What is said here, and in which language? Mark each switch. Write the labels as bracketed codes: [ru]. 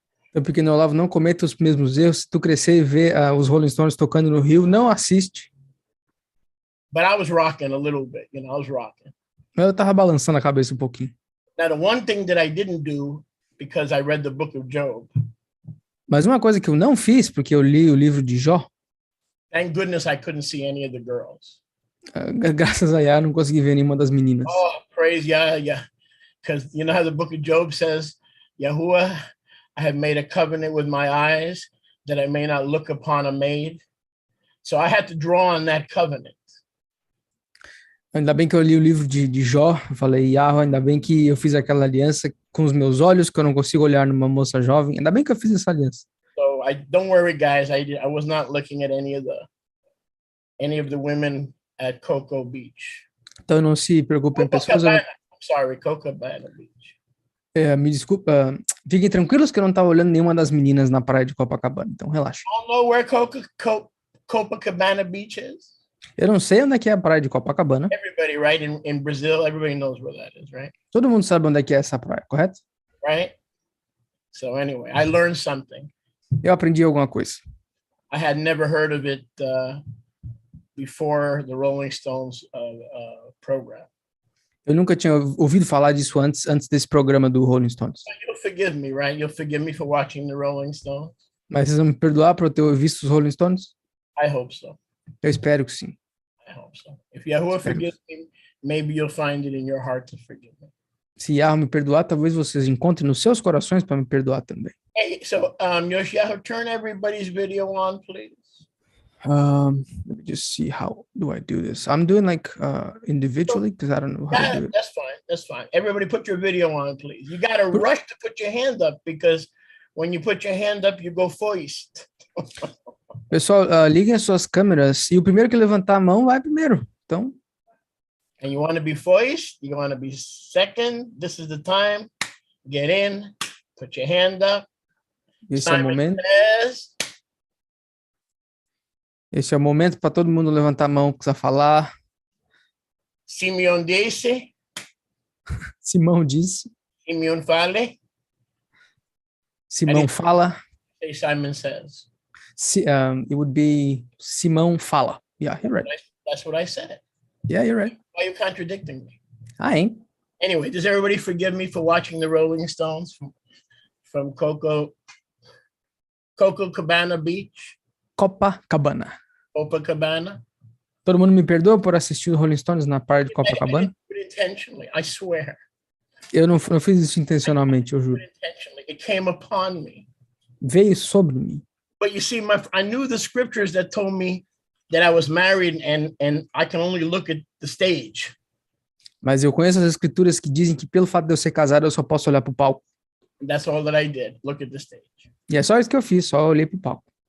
[pt] Então, pequeno Olavo, não cometa os mesmos erros. Se tu crescer e ver os Rolling Stones tocando no Rio, não assiste. [en] But I was rocking a little bit, I was rocking. [pt] Eu tava balançando a cabeça um pouquinho. [en] Now, the one thing that I didn't do, because I read the book of Job. [pt] Mas uma coisa que eu não fiz, porque eu li o livro de Jó. [en] Thank goodness I couldn't see any of the girls. [pt] Graças a Yah, não consegui ver nenhuma das meninas. [en] Oh, praise Yah. Because you know how the book of Job says, Yahuwah, I have made a covenant with my eyes that I may not look upon a maid. So I had to draw on that covenant. [pt] Ainda bem que eu li o livro de Jó. Eu falei, Yahweh, ainda bem que eu fiz aquela aliança com os meus olhos, que eu não consigo olhar numa moça jovem. Ainda bem que eu fiz essa aliança. [en] So don't worry, guys. I was not looking at any of the women at Cocoa Beach. [pt] Então não se preocupem, pessoas. [en] I'm sorry, Copacabana Beach. [pt] Me desculpa. Fiquem tranquilos que eu não estava olhando nenhuma das meninas na praia de Copacabana. Então relaxa. [en] I don't know where Copacabana Beach is. [pt] Eu não sei onde é que é a praia de Copacabana. [en] Everybody, right? In Brazil, everybody knows where that is, right? [pt] Todo mundo sabe onde é que é essa praia, correto? [en] Right? So anyway, I learned something. [pt] Eu aprendi alguma coisa. [en] I had never heard of it before the Rolling Stones program. [pt] Eu nunca tinha ouvido falar disso antes desse programa do Rolling Stones. [en] You'll forgive me, right? You'll forgive me for watching the Rolling Stones? [pt] Mas vocês vão me perdoar por eu ter visto os Rolling Stones? [en] I hope so. [pt] Eu espero que sim. [en] I hope so. If Yahuwah forgives me, maybe you'll find it in your heart to forgive me. [pt] Se Yahweh me perdoar, talvez vocês encontrem nos seus corações para me perdoar também. [en] Hey, so Yoshiyahu, turn everybody's video on, please. Let me just see, how do I do this? I'm doing like individually because I don't know how to do it. That's fine. Everybody put your video on, please. You got to rush to put your hand up because when you put your hand up, you go first. [pt] Pessoal, liguem as suas câmeras e o primeiro que levantar a mão vai primeiro. Então. [en] And you want to be first, you want to be second. This is the time. Get in, put your hand up. [pt] Esse é o momento. Esse é o momento para todo mundo levantar a mão, precisa falar. Simeon disse. Simão disse. Simeon fale. Simão fala. [en] Say Simon says. It would be [pt] Simão fala. [en] Yeah, you're right. That's what I said. Yeah, you're right. Why are you contradicting me? I ain't. Anyway, does everybody forgive me for watching the Rolling Stones from Copacabana Beach? Copacabana. [pt] Todo mundo me perdoa por assistir os Rolling Stones na praia de Copacabana? [en] Intentionally, I swear. [pt] Eu não fiz isso intencionalmente, eu juro. [en] It came upon me. [pt] Veio sobre mim. [en] But you see, I knew the scriptures that told me that I was married and I can only look at the stage. [pt] Mas eu conheço as escrituras que dizem que pelo fato de eu ser casado eu só posso olhar para o palco. [en] That's all that I did. Look at the stage. [pt] E é só isso que eu fiz, só olhei para o palco.